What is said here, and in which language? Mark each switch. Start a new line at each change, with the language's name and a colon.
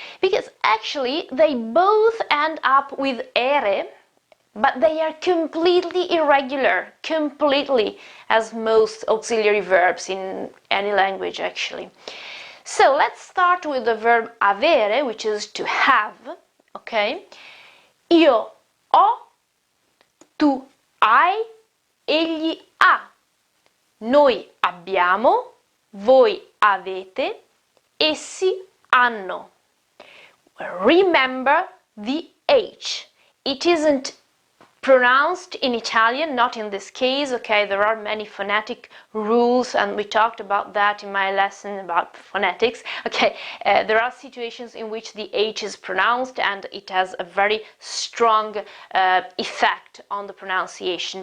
English: Because actually they both end up with ERE, but they are completely irregular, completely, as most auxiliary verbs in any language actually. So let's start with the verb avere, which is to have, okay?
Italian: Io ho, tu hai, egli ha, noi abbiamo, voi avete, essi hanno.
English: Remember the H. It isn't pronounced in Italian, not in this case, okay? There are many phonetic rules, and we talked about that in my lesson about phonetics, okay? There are situations in which the H is pronounced and it has a very strong effect on the pronunciation.